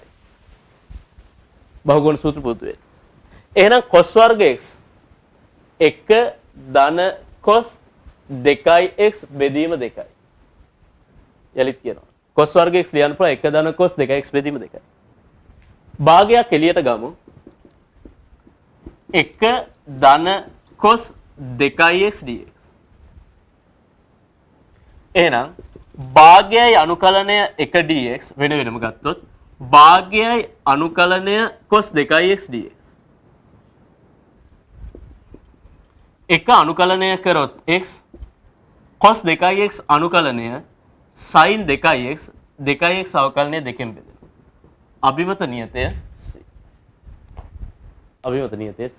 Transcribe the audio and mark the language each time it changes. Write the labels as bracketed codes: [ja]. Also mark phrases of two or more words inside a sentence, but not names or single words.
[si] බහුගුණ සූත්‍ර පුරුදු වෙන්න. එහෙනම් cos වර්ග x 1 ධන cos 2x බෙදීම 2යි. යලිත් කියනවා. cos වර්ග x ලියන්න පුළුවන් 1 ධන cos 2x බෙදීම 2යි. භාගයක් එළියට ගමු. 1 ධන cos 2x dx. එහෙනම් භාගයයි අනුකලනය 1 dx වෙන වෙනම ගත්තොත් භාගයයි අනුකලනය cos 2x dx. එක අනුකලනය කරොත් x cos 2x අනුකලනය sin 2x 2x අවකලනය දෙකෙන් බෙදෙනවා. අභිමත නියතය c. අභිමත නියතය c.